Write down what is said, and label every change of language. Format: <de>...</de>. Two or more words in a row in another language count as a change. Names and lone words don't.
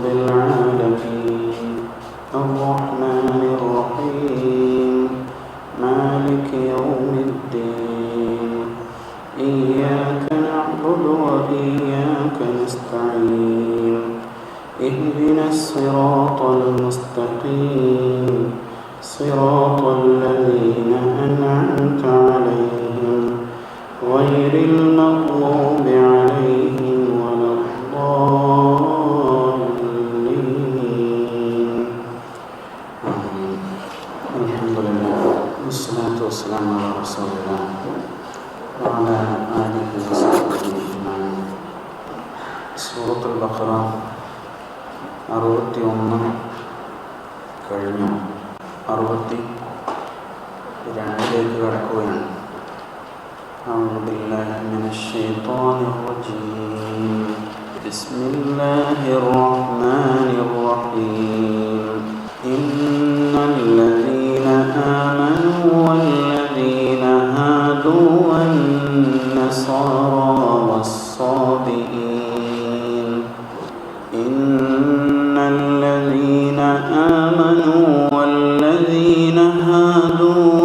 <ar>العالمين الرحمن الرحيم مالك يوم الدين إياك نعبد وإياك نستعين اهدنا الصراط المستقيم صراط الذين أنعمت عليهم غير المغضوب عليهم ولا الضالين الحمد لله والصلاة والسلام على رسول الله وعلى آله وصحبه أجمعين.</ar> <ml>സൂറത്ത് അൽ-ബഖറ 61 കഴിഞ്ഞു, 62ലേക്ക് കടക്കുകയാണ്.</ml> <ar>أعوذ بالله من الشيطان الرجيم بسم الله الرحمن الرحيم إن الذين آمنوا والذين هادوا والنصارى والصابئين إن الذين آمنوا والذين هادوا</ar>